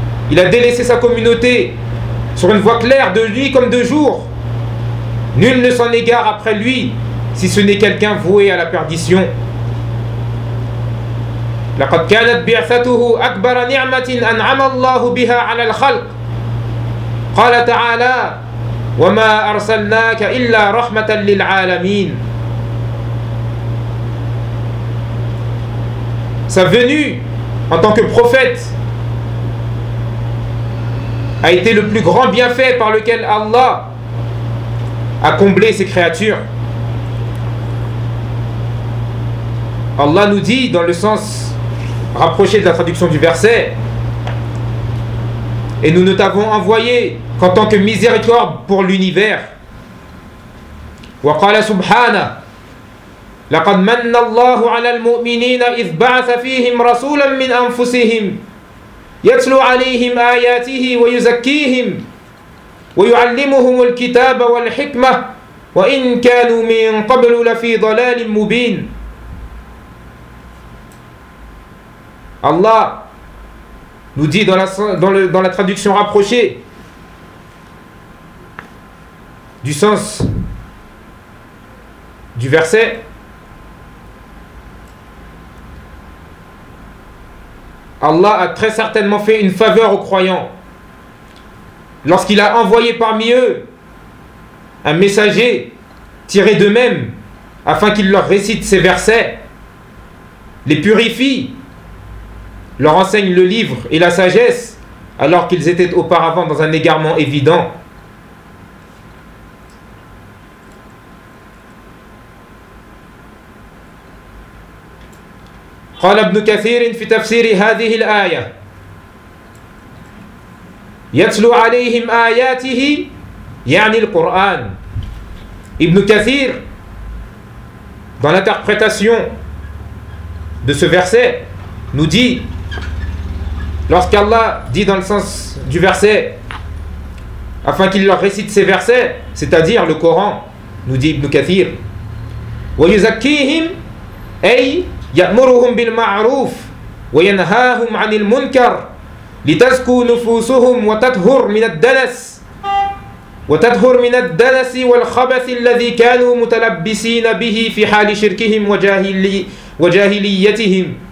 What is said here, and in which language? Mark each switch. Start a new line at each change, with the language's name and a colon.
French: Il a délaissé sa communauté sur une voie claire de nuit comme de jour. Nul ne s'en égare après lui si ce n'est quelqu'un voué à la perdition.
Arabic: لقد كانت بعثته أكبر نعمة أنعم الله بها على الخلق. قال تعالى: وما أرسلناك إلا رحمة للعالمين.
French: Sa venue en tant que prophète a été le plus grand bienfait par lequel Allah a comblé ses créatures. Allah nous dit, dans le sens rapproché de la traduction du verset: et nous ne t'avons envoyé qu'en tant que miséricorde pour l'univers.
Arabic: Wa qala subhana: لقد من الله على المؤمنين إذ بعث فيهم رسولا من أنفسهم يتلو عليهم آياته ويزكيهم ويعلمهم الكتاب والحكمة وإن كانوا من قبل لفي ضلال مبين.
French: Allah nous dit dans la traduction rapprochée du sens du verset: Allah a très certainement fait une faveur aux croyants lorsqu'il a envoyé parmi eux un messager tiré d'eux-mêmes afin qu'il leur récite ces versets, les purifie, leur enseigne le livre et la sagesse alors qu'ils étaient auparavant dans un égarement évident.
Arabic: قال ابن كثير في تفسير هذه الآية: يتلو عليهم آياته يعني القرآن.
French: ابن كثير, dans l'interprétation de ce verset, nous dit: lorsqu'Allah dit dans le sens du verset afin qu'il leur récite ces versets, c'est-à-dire le Coran, nous dit ibn Kathir,
Arabic: ويزكيهم أي يأمرهم بالمعروف وينهاهم عن المنكر لتزكو نفوسهم وتطهر من الدنس والخبث الذي كانوا متلبسين به في حال شركهم وجاهليتهم.